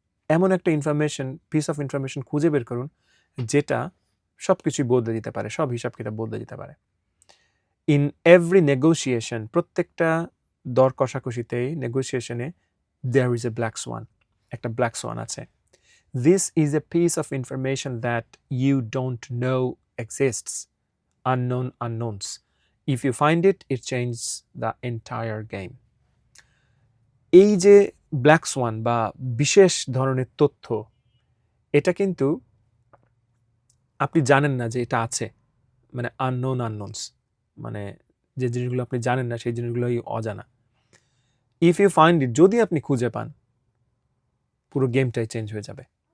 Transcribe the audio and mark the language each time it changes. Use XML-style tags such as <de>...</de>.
<bn>এমন একটা piece of information খুঁজে বের করুন যেটা সব কিছুই বদলে দিতে পারে, সব হিসাব কিতাব বদলে দিতে পারে।</bn> <en>in every negotiation,</en> <bn>প্রত্যেকটা দর কষাকষিতেই নেগোসিয়েশনে</bn> <en>there is a black swan,</en> <bn>একটা ব্ল্যাক সোয়ান আছে।</bn> <en>This is a piece of information that you don't know exists. Unknown unknowns. If you find it, it changes the entire game.</en> <bn>এই যে black Schwann বা বিশেষ ধরনের তথ্য, এটা কিন্তু আপনি জানেন না যে এটা আছে, মানে আননোন আননোনস, মানে যে জিনিসগুলো আপনি জানেন না সেই জিনিসগুলোই অজানা।</bn> <en>if you find it,</en> <bn>যদি আপনি খুঁজে পান, পুরো গেমটাই চেঞ্জ হয়ে যাবে।</bn>